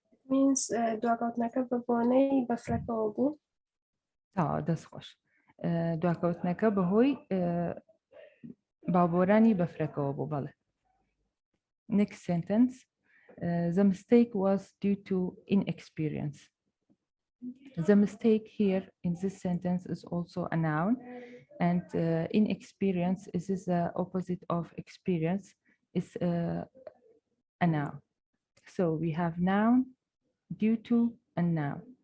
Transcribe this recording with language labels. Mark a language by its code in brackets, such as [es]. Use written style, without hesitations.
[en] Means [ckb] دوکاتنەکە بە بۆنەی بەفرەکەوە بوو. دەست خۆش. دواکەوتنەکە بەهۆی باوبۆرانی بەفرەکەوە بوو. بەڵێ. [en] Next sentence. The mistake was due to inexperience. The mistake here in this sentence is also a noun, and inexperience is the opposite of experience. It's a noun. So we have noun, due to, and noun.